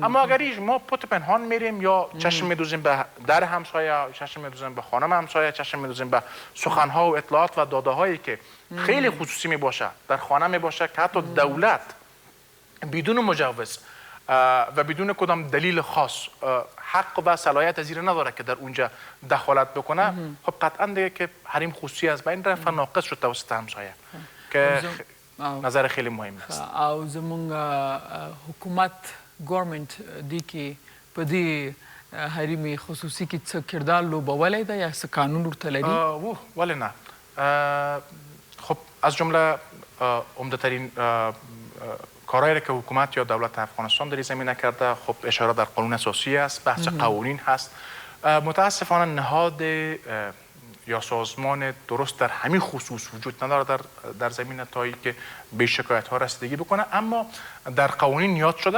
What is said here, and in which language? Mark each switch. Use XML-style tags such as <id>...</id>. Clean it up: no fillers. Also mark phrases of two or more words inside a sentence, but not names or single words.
<fa>اما اگر ما پت پنهان میریم یا چشم میدوزیم به در همسایه، چشم میدوزیم به خانم همسایه، چشم میدوزیم به سخنها و اطلاعات و داده هایی که خیلی خصوصی میباشه، در خانه میباشه که حتی دولت بدون مجوز و بدون کدام دلیل خاص حق و صلاحیت از این نداره که در اونجا دخالت بکنه، خب قطعا دیگه که حریم خصوصی از بین رفت و ناقص شد توسط همسایه که نظر خیلی مهم است.</fa> <ps>او زمونږ حکومت ګورمنټ دی کې په دې حریم خصوصي کې څه کردار لوبولی ده یا څه قانون ورته لري؟ ولې نه؟</ps> <fa>خب از جمله عمده ترین کارهایی که حکومت یا دولت افغانستان در این زمینه کرده، خب اشاره در قانون اساسی است، بحث قوانین هست. متاسفانه نهاد یا سازمان درست در همین خصوص وجود نداره در زمینه تایی که به شکایت ها رسیدگی بکنه، اما در قوانین یاد شده.</fa>